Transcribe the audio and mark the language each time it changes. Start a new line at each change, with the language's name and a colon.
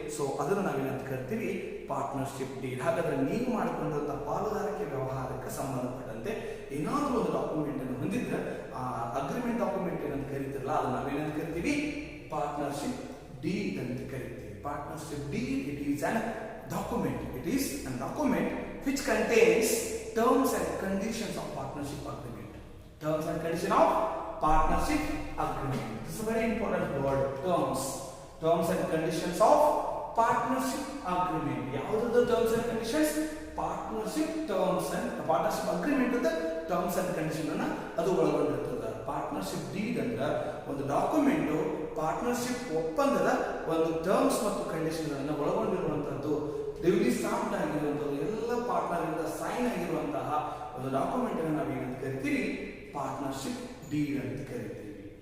Kannada: So ಅದನ್ನು ನಾವೇನಂತ ಕರಿತೀವಿ ಪಾರ್ಟ್ನರ್ಶಿಪ್ ಡೀಡ್. ಹಾಗಾದ್ರೆ ನೀವು ಮಾಡಿಕೊಂಡಂತ ಪಾಲುದಾರಿಕೆ ವ್ಯವಹಾರಕ್ಕೆ ಸಂಬಂಧಪಟ್ಟಂತೆ ಏನಾದರೂ ಒಂದು ಡಾಕ್ಯುಮೆಂಟ್ ಅನ್ನು ಹೊಂದಿದ್ರೆ ಆ ಅಗ್ರಿಮೆಂಟ್ ಡಾಕ್ಯುಮೆಂಟ್ ಏನಂತ ಕರಿತಿರಲ್ಲ ಅದನ್ನ ನಾವೇನಂತ ಕರಿತೀವಿ ಪಾರ್ಟ್ನರ್ಶಿಪ್ ಡೀಡ್ ಅಂತ ಕರಿತೀವಿ.
English: Partnership deed it is an document. It is a document which contains terms and conditions of partnership agreement. Terms and conditions of partnership agreement. This is a very important word. Terms and conditions of partnership agreement. ಯಾವುದಾದ್ರು terms and conditions? Partnership terms and partnership agreement ಅಂತ terms and conditions ಅನ್ನ ಅದು ಒಳಗೊಂಡಿರ್ತದೆ.
Kannada: Partnership deed ಅಂದ್ರೆ ಒಂದು document partnership ಒಪ್ಪಂದದ ಒಂದು terms ಮತ್ತು ಕಂಡೀಷನ್ ಗಳನ್ನು ಒಳಗೊಂಡಿರುವಂತದ್ದು, ಡ್ಯೂಲಿ ಸ್ಟಾಂಪ್ಡ್ ಆಗಿರುವಂತದ್ದು, ಎಲ್ಲ ಪಾರ್ಟ್ನರ್ ಇಂದ ಸೈನ್ ಆಗಿರುವಂತಹ ಒಂದು ಡಾಕ್ಯುಮೆಂಟ್ ಅನ್ನು ನಾವು ಏನಂತ ಕರಿತೀವಿ ಪಾರ್ಟ್ನರ್ಶಿಪ್ ಡೀಡ್ ಅಂತ ಕರಿತೀವಿ.